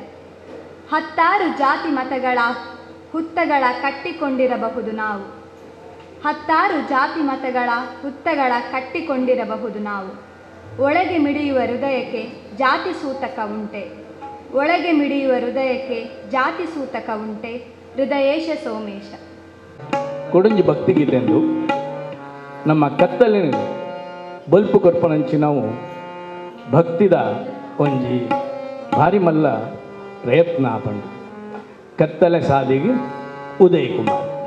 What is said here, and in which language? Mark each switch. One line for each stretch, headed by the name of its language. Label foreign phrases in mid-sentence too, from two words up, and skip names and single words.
Kannada: 10 ಜಾತಿ ಮತಗಳ ಹುತ್ತಗಳ ಕಟ್ಟಿಕೊಂಡಿರಬಹುದು ನಾವು, 10 ಜಾತಿ ಮತಗಳ ಹುತ್ತಗಳ ಕಟ್ಟಿಕೊಂಡಿರಬಹುದು ನಾವು. ಒಳಗೆ ಮಿಡಿಯುವ ಹೃದಯಕ್ಕೆ ಜಾತಿ ಸೂತಕ ಉಂಟೆ, ಒಳಗೆ ಮಿಡಿಯುವ ಹೃದಯಕ್ಕೆ ಜಾತಿ ಸೂತಕ ಉಂಟೆ. ಹೃದಯೇಶ ಸೋಮೇಶ.
Tulu: ಕೊಡಂಜಿ ಭಕ್ತಿಗೀತೆಂದು ನಮ್ಮ ಕತ್ತಲಿನ ಬಲ್ಪು ಕೊರ್ಪನಂಚಿ ನಾವು ಭಕ್ತಿದ ಒಂಜಿ ಭಾರಿ ಮಲ್ಲ ಪ್ರಯತ್ನ ಪಂಡು ಕತ್ತಲೆ ಸಾದಿಗೆ ಉದಯ್ ಕುಮಾರ್.